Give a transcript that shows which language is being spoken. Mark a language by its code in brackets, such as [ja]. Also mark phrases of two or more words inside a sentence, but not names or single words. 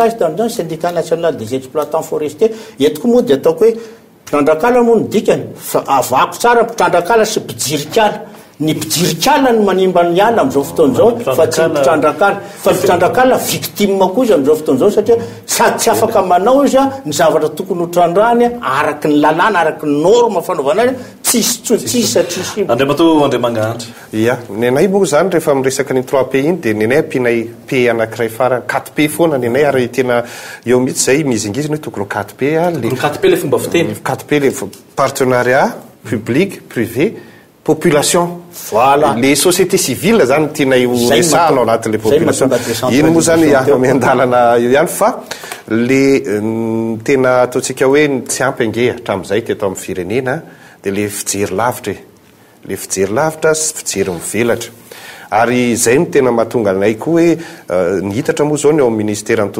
[mg] izy tamin'izany [fr] syndicat national des exploitants forestiers [mg] etiko moa dia ataoko hoe mpitandrakala moa ny dikany fa avako tsara mpitandrakala sy mpijirikala ny mpijirikala ny manimba ny ala amin'izao fotoan'izao fa tsy mpitandrakala fa mpitandrakala victime koa izy amin'izao fotoan'izao satria sady tsy afaka manao izy a ny zavatra tokony hotrandrany araky ny lalàna araky ny norme fanaovana azy tsisy satria andriamato andriamangahandry ia ny anay moa zany rehefa miresaka ny 3P iny dia ny anay ampinay P anankiray farany 4P foana ny anay ary tena eo mihitsy zay mizingizina hoe tokony 4P le 4P le fomba fiteny 4P le [fr] partenariat public privé population [mg] voilà [fr] les sociétés civiles [mg] zany tianay resahana ao anatin'le population iny moa zany miandalana io ihany fa le tena ataontsika hoe tsy ampy ange hatramin'izay teto amin'ny firenena dia le fijery lavitra sy fijery mivelatra ary zay no tena mahatonga anay koa hoe nihitatra moa zao ny eo amin'ny ministera ny